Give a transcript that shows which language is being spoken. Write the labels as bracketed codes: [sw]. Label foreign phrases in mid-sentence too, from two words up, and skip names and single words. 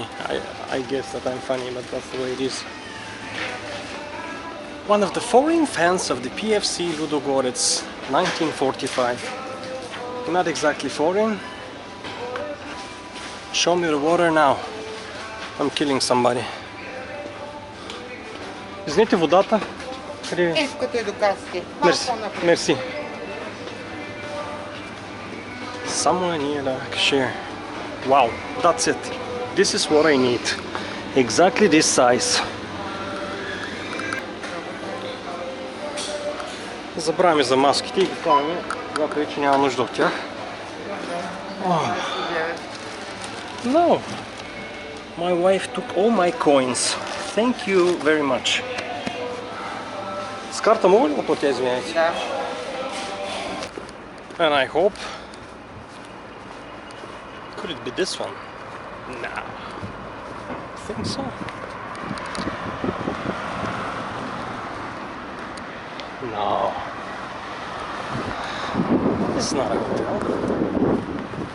[en] I guess that I'm funny, but that's the way it is. One of the foreign fans of the PFC Ludogorets, 1945. Not exactly foreign. Show me the water now. I'm killing somebody. [bg] Извините, водата. Като и до касите. Мерси. Мерси. [en] Somewhere near the cashier. Wow, that's it. This is what I need. Exactly this size. [bg] Забравяме за маските и ги хванаме, когато вече няма нужда от тях. [en] No, my wife took all my coins. Thank you very much. [bg] С карта мога ли да платя, извиняйте? Да. [en] And I hope Could it be this one? Nah. I think so. No. This is not a hotel.